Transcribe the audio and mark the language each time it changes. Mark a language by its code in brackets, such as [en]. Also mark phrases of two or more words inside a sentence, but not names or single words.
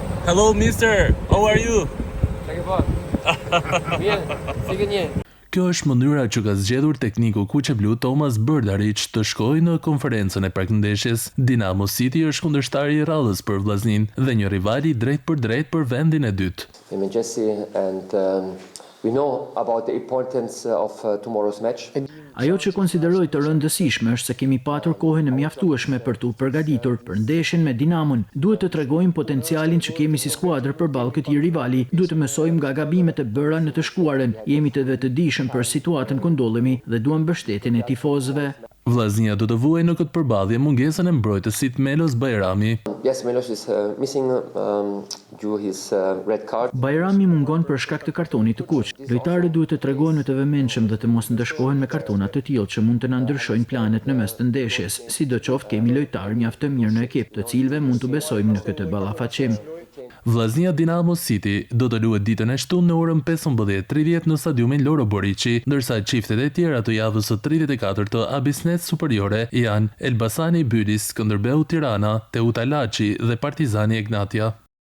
[en] Hello, mister. How are you? [sq] Kjo është mënyra që ka zgjedhur tekniku kuqeblu Thomas Brdarić të shkojë në konferencën e prekëndeshjes. Dinamo City është kundërshtari i rradhës për vllaznin dhe një rivali drejt për drejt për vendin e dytë. [en] We know about the importance of tomorrow's match. [sq] Ajo që konsideroj të rëndësishme është se kemi patur kohën e mjaftueshme për t'u përgatitur për ndeshjen me Dinamon. Duhet të tregojmë potencialin që kemi si skuadër përballë këtij rivali. Duhet të mësojmë nga gabimet e bëra në të shkuarën. Jemi të vetëdijshëm për situatën ku ndodhemi dhe duam mbështetjen e tifozëve. Vllaznia do të vuajë në këtë përballje mungesën e mbrojtësit Melos Bajrami. [en] Yes, Melos is missing due his red card. [sq] Bajrami mungon për shkak të kartonit të kuq. Lojtarët duhet të tregohen të vëmendshëm dhe të mos ndëshkohen me kartona të tillë që mund të na ndryshojnë planet në mes të ndeshjes. Sidoqoftë kemi lojtarë mjaft të mirë në ekip, të cilëve mund të besojmë në këtë ballafaqim. Vllaznia Dinamo City do të luhet ditën e shtunë në orën 15:30 në stadiumin Loro Boriçi, ndërsa çiftet e tjera të javës së 34 të Abisnet Superiore janë Elbasani Bylis, Skënderbeu Tirana, Teuta Laçi dhe Partizani Egnatia.